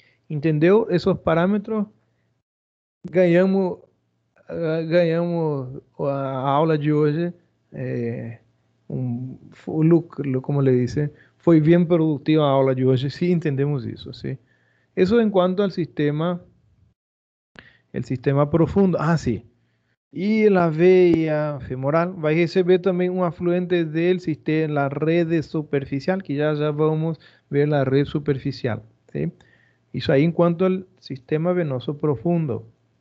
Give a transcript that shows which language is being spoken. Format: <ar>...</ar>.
<pt>Entendeu esses parâmetros? Ganhamos ganhamos a aula de hoje. O lucro, como le dice, foi bem produtiva a aula de hoje,</pt> <es>si entendemos</es> <pt>isso, ¿sí?</pt> <es>Eso en cuanto al sistema, el sistema profundo. Ah, sí.</es> <pt>E a veia femoral vai receber também um afluente del sistema, la rede superficial, que já vamos ver a rede superficial, ¿sí? Isso aí em quanto ao sistema venoso profundo.</pt>